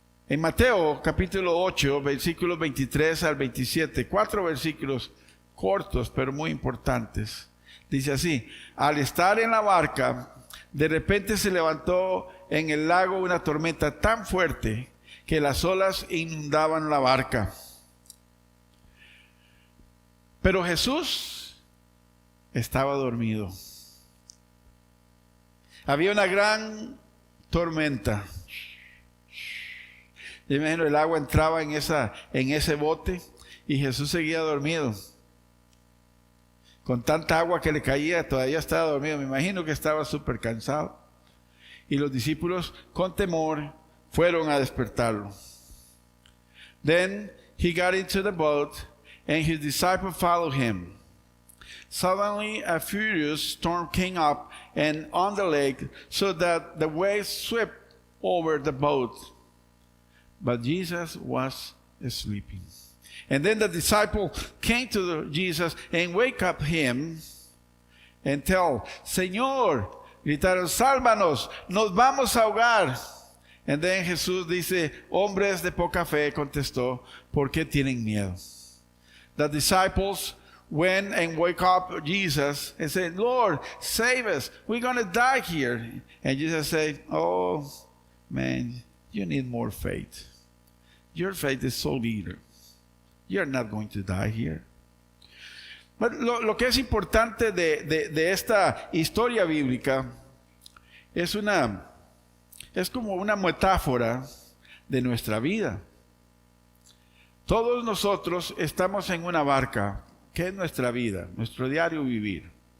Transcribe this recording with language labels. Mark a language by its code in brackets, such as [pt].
[es] En Mateo capítulo 8, versículos 23 al 27, 4 versículos cortos pero muy importantes, dice así: al estar en la barca, de repente se levantó en el lago una tormenta tan fuerte que las olas inundaban la barca. Pero Jesús estaba dormido. Había una gran tormenta. Yo me imagino el agua entraba en ese bote y Jesús seguía dormido. Con tanta agua que le caía, todavía estaba dormido. Me imagino que estaba súper cansado. Y los discípulos, con temor, fueron a despertarlo. [en] Then he got into the boat, and his disciples followed him. Suddenly a furious storm came up and on the lake, so that the waves swept over the boat. But Jesus was sleeping. And then the disciple came to Jesus and wake up him and tell, [es] Señor, gritaron, sálvanos, nos vamos a ahogar. [en] And then [es] Jesús dice, hombres de poca fe, contestó, ¿por qué tienen miedo? [en] The disciples went and woke up Jesus and said, Lord, save us, we're going to die here. And Jesus said, oh man, you need more faith. Your faith is so little. You're not going to die here. [es] But lo que es importante de esta historia bíblica es como una metáfora de nuestra vida. Todos nosotros estamos en una barca, que es nuestra vida, nuestro diario vivir.